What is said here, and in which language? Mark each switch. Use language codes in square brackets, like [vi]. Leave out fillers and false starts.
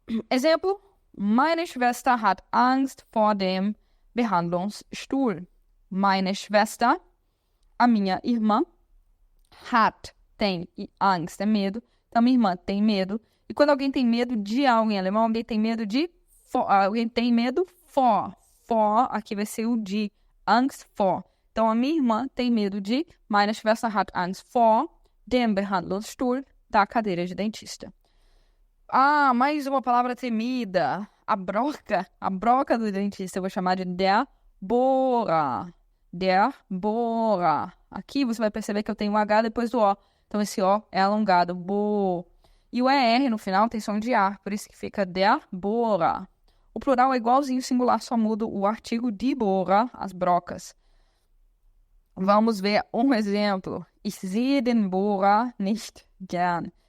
[de] Exemplo, meine Schwester hat Angst vor dem Behandlungsstuhl. Meine Schwester, [pt] a minha irmã, hat, tem, e Angst é medo. Então, minha irmã tem medo. E quando alguém tem medo de algo em alemão, alguém tem medo de alguém tem medo vor. Vor, aqui vai ser o de, Angst vor. Então, a minha irmã tem medo de, [de] meine Schwester hat Angst vor dem Behandlungsstuhl, [pt] da cadeira de dentista. Ah, mais uma palavra temida. A broca do dentista, eu vou chamar de der Bohrer. Der Bohrer. Aqui você vai perceber que eu tenho um H depois do O. Então, esse O é alongado, bo. E o ER no final tem som de A, por isso que fica der Bohrer. O plural é igualzinho ao singular, só muda o artigo die Bohrer, as brocas. Vamos ver um exemplo. [de] Ich sehe den Bohrer nicht gern.